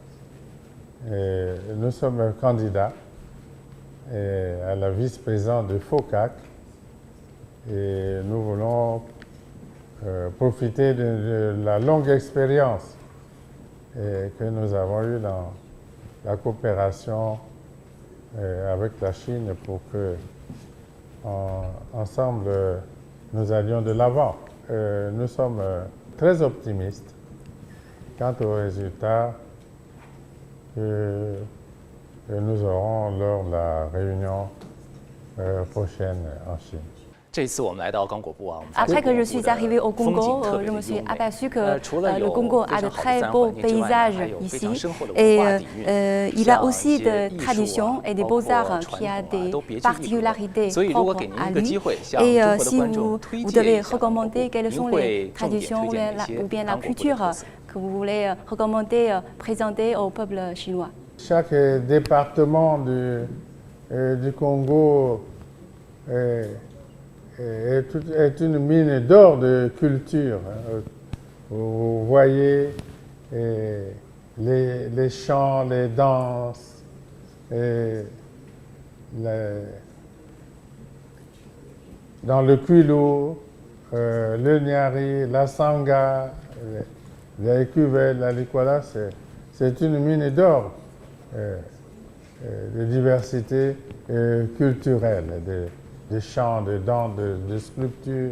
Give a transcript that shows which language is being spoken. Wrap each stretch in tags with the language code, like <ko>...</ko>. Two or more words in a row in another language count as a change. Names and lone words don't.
<fr>Nous sommes candidats à la vice-présidente du FOCAC et nous voulons profiter de la longue expérience que nous avons eue dans la coopération avec la Chine pour que ensemble nous allions de l'avant. Nous sommes très optimistes quant aux résultats que que nous aurons lors de la réunion prochaine en Chine.</fr> <zh>这次我们来到刚果部啊，我们发现</zh> <fr>Après que je</fr> <zh>刚果</zh> <fr>suis</fr> <zh>部的</zh> <fr>arrivée au</fr> <zh>风景</zh> <fr>Congo,</fr> <zh>特别</zh> <fr>je</fr> <zh>的</zh> <fr>me suis</fr> <zh>优美。</zh> <fr>aperçue que</fr> <zh>除了</zh> <fr>le</fr> <zh>有</zh> <fr>Congo</fr> <zh>非</zh> <fr>a</fr> <zh>常</zh> <fr>de</fr> <zh>好的</zh> <fr>très</fr> <zh>自然</zh> <fr>beaux</fr> <zh>环境之外呢，</zh> <fr>paysages</fr> <zh>还有非常</zh> <fr>ici.</fr> <zh>深厚的</zh> <fr>Et</fr> <zh>文化底蕴。</zh> <fr>il a</fr> <zh>像</zh> <fr>aussi</fr> <zh>一些</zh> <fr>de</fr> <zh>艺术</zh> <fr>traditions</fr> <zh>啊</zh> <fr>et des</fr> <zh>包括</zh> <fr>beaux-arts</fr> <zh>传</zh> <fr>qui a</fr> <zh>统啊</zh> <fr>des</fr> <zh>都别具一格。</zh> <fr>particularités</fr> <zh>所以如果给</zh> <fr>propres</fr> <zh>您</zh> <fr>à</fr> <zh>一个</zh> <fr>lui.</fr> <zh>机会，向</zh> <fr>Et</fr> <zh>中国的</zh> <fr>si</fr> <zh>观众</zh> <fr>vous</fr> <zh>推</zh> <fr>vous</fr> <zh>荐</zh> <fr>devez</fr> <zh>一下刚果部，</zh> <fr>recommander quelles</fr> <zh>您</zh> <fr>sont</fr> <zh>会</zh> <fr>les</fr> <zh>重点推</zh> <fr>traditions</fr> <zh>荐哪些</zh> <fr>ou bien</fr> <zh>刚</zh> <fr>la</fr> <zh>果部的</zh> <fr>culture</fr> <zh>特色？</zh> <fr>que vous voulez recommander, présenter au peuple chinois? Chaque département du Congo est une mine d'or de culture. Vous voyez les chants, les danses, dans le Kwilu, le Nyari, la Sangha, la Ekuvel, la Likwala, c'est une mine d'or de diversité culturelle, de chants, de danses, de sculptures.</fr>